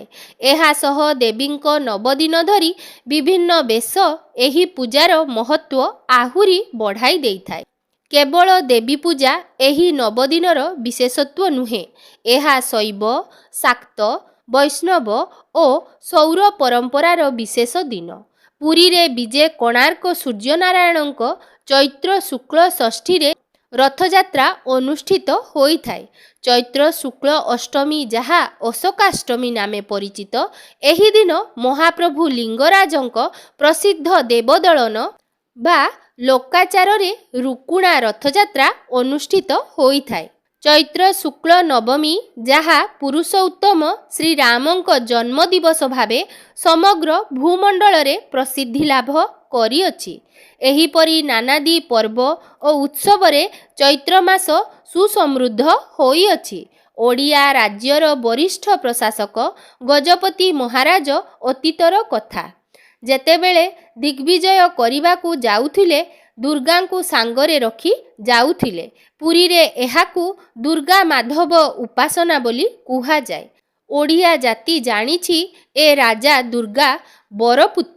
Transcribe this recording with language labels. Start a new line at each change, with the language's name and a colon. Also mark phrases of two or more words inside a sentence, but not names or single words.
Odia: ଏହା ସହ ଦେବୀଙ୍କ 9 ଦିନ ଧରି ବିଭିନ୍ନ ବେଶ ଏହି ପୂଜାର ମହତ୍ୱ ଆହୁରି ବଢ଼ାଇ ଦେଇଥାଏ। କେବଳ ଦେବୀ ପୂଜା ଏହି 9 ଦିନର ବିଶେଷତ୍ୱ ନୁହେଁ, ଏହା ଶୈବ ଶାକ୍ତ ବୈଷ୍ଣବ ଓ ସୌର ପରମ୍ପରାର ବିଶେଷ ଦିନ। ପୁରୀ ରେ ବିଜେ କୋଣାର୍କ ସୂର୍ଯ୍ୟନାରାୟଣଙ୍କ ଚୈତ୍ର ଶୁକ୍ଳ ଷଷ୍ଠୀ ରେ ରଥଯାତ୍ରା ଅନୁଷ୍ଠିତ ହୋଇଥାଏ। ଚୈତ୍ର ଶୁକ୍ଳ ଅଷ୍ଟମୀ ଯାହା ଅଶୋକାଷ୍ଟମୀ ନାମେ ପରିଚିତ, ଏହି ଦିନ ମହାପ୍ରଭୁ ଲିଙ୍ଗରାଜଙ୍କ ପ୍ରସିଦ୍ଧ ଦେବଦଳନ ବା ଲୋକାଚାର ରେ ରୁକୁଣା ରଥଯାତ୍ରା ଅନୁଷ୍ଠିତ ହୋଇଥାଏ। ଚୈତ୍ର ଶୁକ୍ଳ ନବମୀ ଯାହା ପୁରୁଷୋତ୍ତମ ଶ୍ରୀ ରାମଙ୍କ ଜନ୍ମ ଦିବସ ଭାବେ ସମଗ୍ର ଭୂମଣ୍ଡଳ ରେ ପ୍ରସିଦ୍ଧି ଲାଭ କରିଅଛି। ଏହିପରି ନାନାଦି ପର୍ବ ଓ ଉତ୍ସବ ରେ ଚୈତ୍ର ମାସ ସୁସମୃଦ୍ଧ ହୋଇଅଛି। ଓଡ଼ିଆ ରାଜ୍ୟର ବରିଷ୍ଠ ପ୍ରଶାସକ ଗଜପତି ମହାରାଜ ଅତୀତର କଥା। ଯେତେବେଳେ ଦିଗ୍ବିଜୟ କରିବାକୁ ଯାଉଥିଲେ ଦୁର୍ଗାଙ୍କୁ ସାଙ୍ଗରେ ରଖି ଯାଉଥିଲେ। ପୁରୀରେ ଏହାକୁ ଦୁର୍ଗା ମାଧବ ଉପାସନା ବୋଲି କୁହାଯାଏ। ଓଡ଼ିଆ ଜାତି ଜାଣିଛି ଏ ରାଜା ଦୁର୍ଗା ବରପୁତ୍ର।